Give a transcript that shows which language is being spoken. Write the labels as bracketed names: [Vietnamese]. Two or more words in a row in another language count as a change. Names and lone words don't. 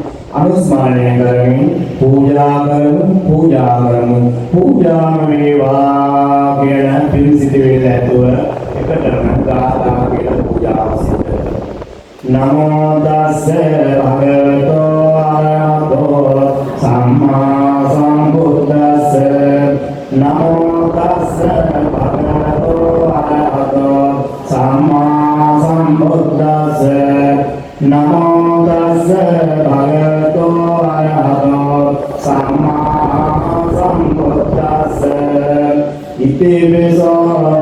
[Sinhala] අනුස්මරණය කරමින් පූජා කරමු පූජාම වේවා කියන පිළිසිතේ ඇතුව එකටම ගාථා කියලා පූජාව සිදු [Pali] නමෝ තස්ස භගවතෝ අරහතෝ සම්මා සම්බුද්දස්ස නමෝ තස්ස භගවතෝ අරහතෝ සම්මා සම්බුද්දස්ස නමෝ තස්ස භගවතෝ අරහතෝ සම්මා සම්බුද්දස්ස ඉතිවිසෝ